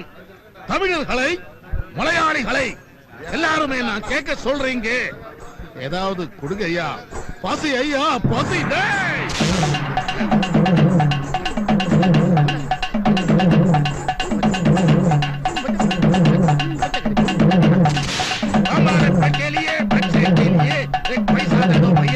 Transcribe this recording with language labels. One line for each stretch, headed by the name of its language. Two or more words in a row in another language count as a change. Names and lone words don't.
Tamil: தமிழர்களை மலையாளிகளை எல்லாருமே நான் கேட்க சொல்றீங்க, ஏதாவது கொடுங்க ஐயா. பசி ஐயா பசி.
Hindi: के लिए बच्चे के लिए एक पैसा दे दो भैया.